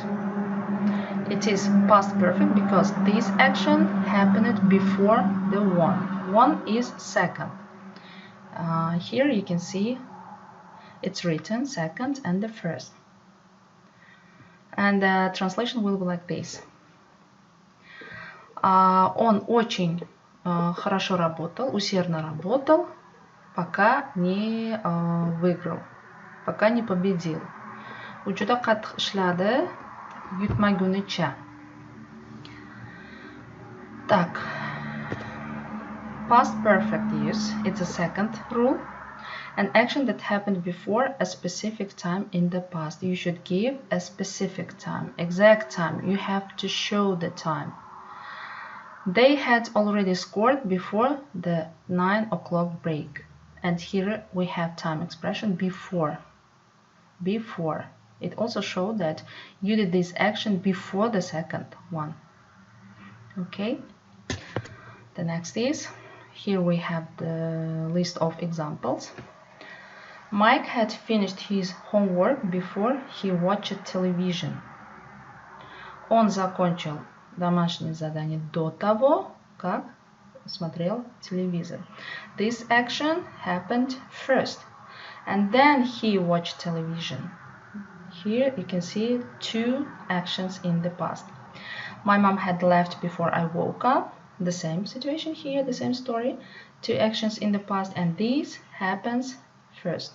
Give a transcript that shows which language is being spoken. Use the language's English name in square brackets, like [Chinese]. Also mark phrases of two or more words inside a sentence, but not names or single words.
[English] It is past perfect because this action happened before the won. Won is second. Here you can see it's written second and the first. And the translation will be like this. [Russian] Он очень хорошо работал, усердно работал, пока не выиграл, пока не победил. [Uzbek] U juda qattiq ishladi, yutmagunicha. [English] Так. Past perfect use, it's a second rule. An action that happened before a specific time in the past. You should give a specific time, exact time. You have to show the time. They had already scored before the 9 o'clock break. And here we have time expression before. Before. It also shows that you did this action before the second one. Okay. The next is, here we have the list of examples. Mike had finished his homework before he watched television. [Russian] Он закончил домашнее задание до того, как смотрел телевизор. [English] This action happened first, and then he watched television. Here you can see two actions in the past. My mom had left before I woke up. The same situation here, the same story. Two actions in the past, and this happens first.